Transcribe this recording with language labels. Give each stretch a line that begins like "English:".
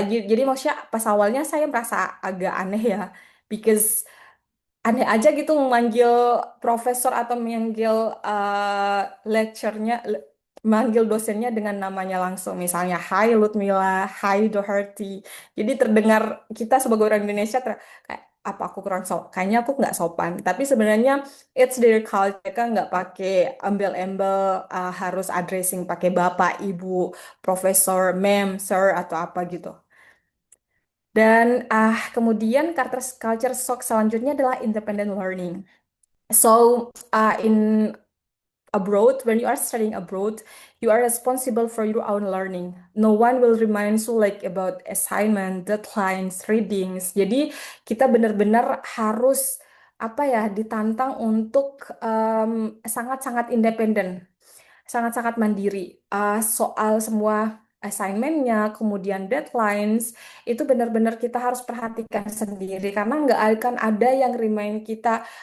Indonesian: Jadi maksudnya pas awalnya saya merasa agak aneh ya,
English: because
Indonesian: aneh aja gitu memanggil profesor atau memanggil lecturenya, manggil dosennya dengan namanya langsung. Misalnya, Hai Lutmila, Hai Doherty. Jadi terdengar kita sebagai orang Indonesia kayak apa aku kurang sopan? Kayaknya aku nggak sopan. Tapi sebenarnya
English: it's their culture.
Indonesian: Mereka nggak pakai embel-embel harus addressing pakai bapak, ibu, profesor, ma'am, sir atau apa gitu. Dan kemudian culture shock selanjutnya adalah independent learning.
English: So, in abroad, when you are studying abroad, you are responsible for your own learning. No one will remind you like about assignment, deadlines, readings.
Indonesian: Jadi kita benar-benar harus apa ya ditantang untuk sangat-sangat independen, sangat-sangat mandiri. Soal semua assignmentnya, kemudian deadlines, itu benar-benar kita harus perhatikan sendiri karena nggak akan ada yang remind kita.